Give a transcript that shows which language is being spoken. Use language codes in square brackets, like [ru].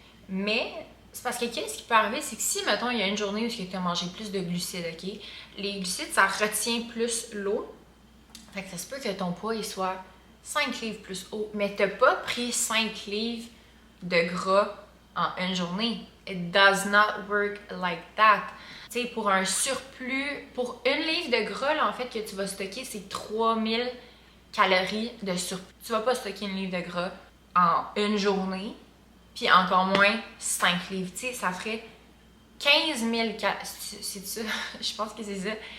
[fr] Mais c'est parce que qu'est-ce qui peut arriver, c'est que si, mettons, il y a une journée où tu as mangé plus de glucides, ok? Les glucides, ça retient plus l'eau. Fait que ça se peut que ton poids, il soit 5 livres plus haut. Mais t'as pas pris 5 livres de gras en une journée. [en] It does not work like that. [fr] Tu sais, pour un surplus, pour une livre de gras, là, en fait, que tu vas stocker, c'est 3000 calories de surplus. Tu vas pas stocker une livre de gras en une journée, puis encore moins 5 livres. Tu sais, ça ferait 15 000 calories. C'est ça? Je pense que c'est ça.